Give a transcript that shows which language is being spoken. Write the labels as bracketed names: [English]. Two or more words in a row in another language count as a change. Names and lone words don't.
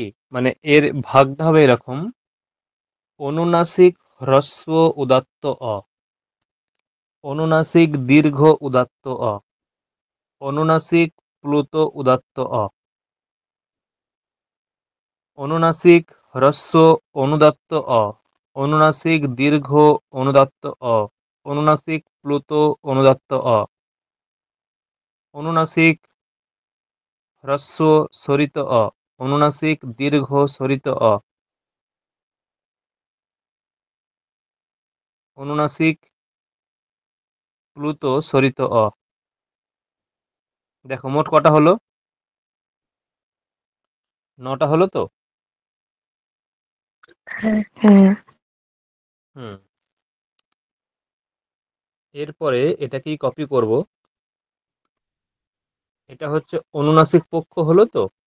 [Bangla] মানে এর ভাগটা হবে এরকম: অনুনাসিক হ্রস্ব উদাত্ত অ, অনুনাসিক দীর্ঘ উদাত্ত অ, অনুনাসিক প্লুত উদাত্ত অ, অনুনাসিক হ্রস্ব অনুদাত্ত অ, অনুনাসিক দীর্ঘ অনুদাত্ত অ, অনুনাসিক প্লুত অনুদাত্ত অ, অনুনাসিক হ্রস্ব স্বরিত অ, অনুনাসিক দীর্ঘ স্বরিত অ, অনুনাসিক প্লুত স্বরিত অ। দেখো মোট কটা হলো? 9টা হলো তো। হ্যাঁ হ্যাঁ। হুম, এরপরে এটাকেই কপি করব। এটা হচ্ছে অনুনাসিক পক্ষ হলো তো।